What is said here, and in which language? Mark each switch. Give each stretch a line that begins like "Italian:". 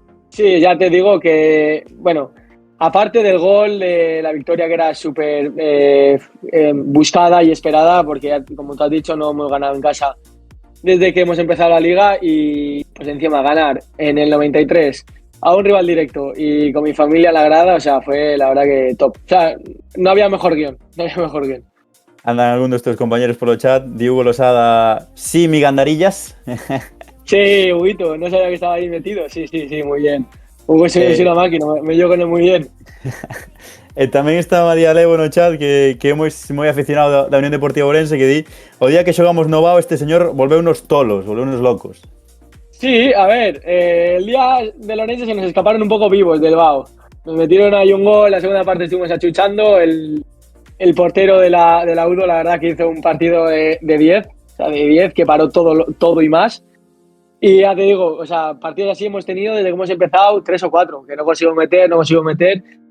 Spanish: Sí, ya te digo que, bueno, aparte del gol, la victoria que era súper buscada y esperada, porque como tú has dicho, no hemos ganado en casa desde que hemos empezado la liga y pues encima ganar en el 93 a un rival directo y con mi familia a la grada, o sea, fue la verdad que top. O sea, no había mejor guión. Andan algunos de estos compañeros por el chat, Diego Losada, sí, mi Gandarillas. Sí, Huguito, no sabía que estaba ahí metido, sí, muy bien. Hugo es una máquina, me llevo con él muy bien.
Galician: Tamén está María Levo no chat, que é moi aficionado da Unión Deportiva Ourense, que di, o día que xogamos no Bao, este señor volveu unos tolos, volveu unos locos.
Spanish: Sí, a ver, el día del Orense se nos escaparon un poco vivos del Bao. Nos metieron ahí un gol, la segunda parte estuvimos achuchando, el el portero de la UDO, la verdad que hizo un partido de 10, o sea, de 10, que paró todo y más. Y ya te digo, o sea, partidos así hemos tenido desde que hemos empezado 3 o 4, que no consigo meter.